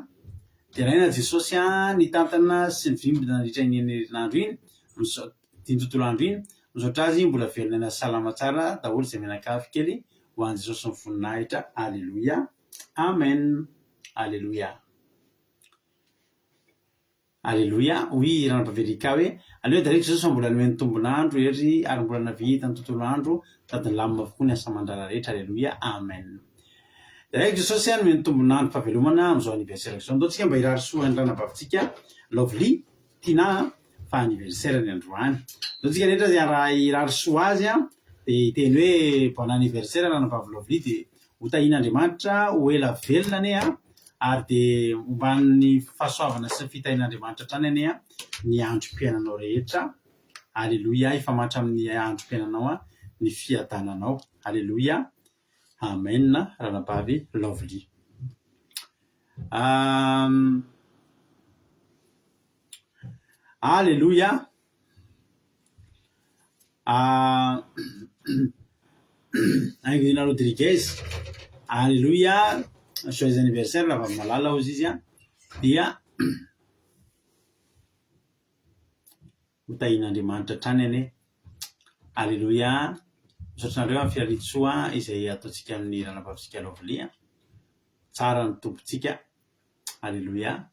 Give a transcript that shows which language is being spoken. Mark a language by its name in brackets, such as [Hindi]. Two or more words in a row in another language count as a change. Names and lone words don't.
[Malagasy] Dia raina Jesosy ny tantana sy ny vimbina nandritra ny herinandro iny tiany tontolo andro iny misaotra azy mbola velona salama tsara daholo izay mianakavy kely ho an'i Jesosy ny voninahitra. Alléluia. Amen. Alléluia. Alléluia. Oui, raha nampavelika hoe alléluia dia rehetra Jesosy mbola nomeny tombonandro ery ary mbola navita ny tontolo andro tady lamina avokoa ny asa aman-draharaha rehetra. Alléluia. Amen. Dia rehetra Jesosy nomeny tombonandro fahavelomana amin'izao anniversaire zao. Andaontsika mba hirarisoa ny ranabavintsika Lovely Tina fa anniversaire ny androany. Andaontsika rehetra zay raha hirarisoa azy dia teny hoe [French] bon anniversaire [Malagasy] ranabavy Lovely dia ho tahian'Andriamanitra ho ela velona anie ary dia homban'ny fahasoavana sy fitahian'Andriamanitra trany anie ny androm-piainanao rehetra. Alléluia. Ifamatra amin'ny androm-piainanao ny fiadananao. Alléluia. Amen. Ranabavy Lovely. Alléluia. Angelina Rodriguez. Alléluia. [French] Joyeux anniversaire [Malagasy] raha avy malala hozy izy dia ho tahian'Andriamanitra trany anie. Alléluia. Misaotranareo amin'ny fiaritsoa izay ataontsika amin'ny ranabavitsika Lovely. Tsara ny tompontsika. Alléluia.